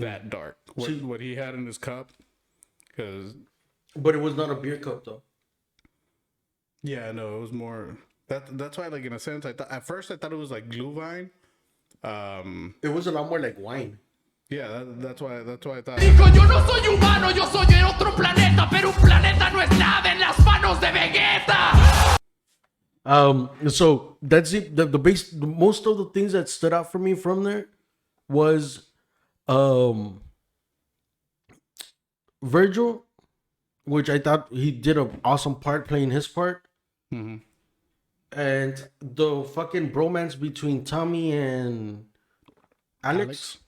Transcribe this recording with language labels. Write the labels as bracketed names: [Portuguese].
[English] that dark. What he had in his cup. Cause But it was not a beer cup though. yeah, no, it was more. That's why like in a sense I thought at first I thought it was like Glühwein. It was a lot more like wine. Yeah, that's why I thought. [Spanish] Dijo, yo no soy humano, yo soy de otro planeta, pero un planeta no es nada en las manos de Vegeta. [English] So that's it. The base. Most of the things that stood out for me from there was, Virgil, which I thought he did an awesome part playing his part, and the fucking bromance between Tommy and Alex.